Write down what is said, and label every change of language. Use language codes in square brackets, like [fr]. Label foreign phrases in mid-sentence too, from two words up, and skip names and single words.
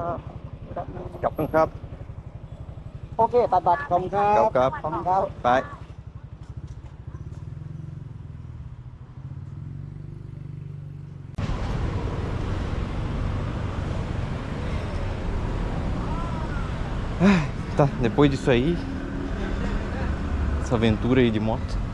[th] ขอบคุณครับ โอเคตัดบัตรขอบคุณครับ ครับ ขอบคุณครับ ไป [pt] Tá, depois disso aí, essa aventura aí de moto.